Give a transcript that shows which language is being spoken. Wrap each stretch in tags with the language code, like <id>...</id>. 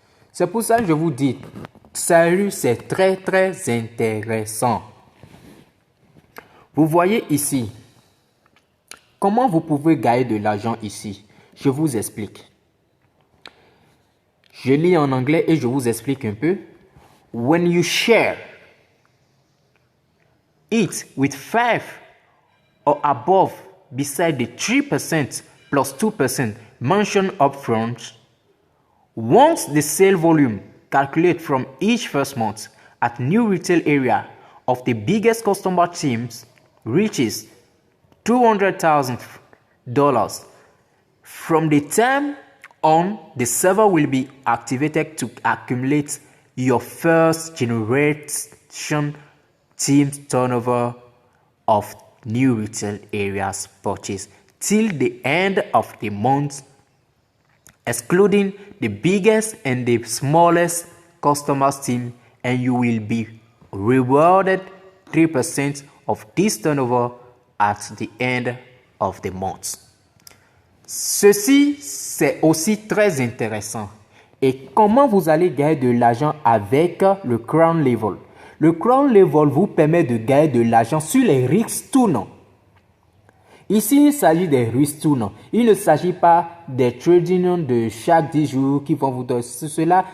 <fr>C'est pour ça que je vous dis, Sairu, c'est très intéressant. Vous voyez ici, comment vous pouvez gagner de l'argent ici? Je vous explique. Je lis en anglais et je vous explique un peu.</fr> <en>When you share it with 5 or above beside the 3% plus 2% mentioned upfront, once the sale volume calculated from each first month at new retail area of the biggest customer teams reaches $200,000, from the time on, the server will be activated to accumulate your first generation team's turnover of new retail areas purchase till the end of the month, excluding the biggest and the smallest customers team, and you will be rewarded 3% of this turnover at the end of the month.</en> <fr>Ceci, c'est aussi très intéressant. Et comment vous allez gagner de l'argent avec le Crown Level? Le Crown Level vous permet de gagner de l'argent sur les risques tournants. Ici, il s'agit des risques tournants. Il ne s'agit pas des trading de chaque 10 jours qui vont vous donner cela.</fr>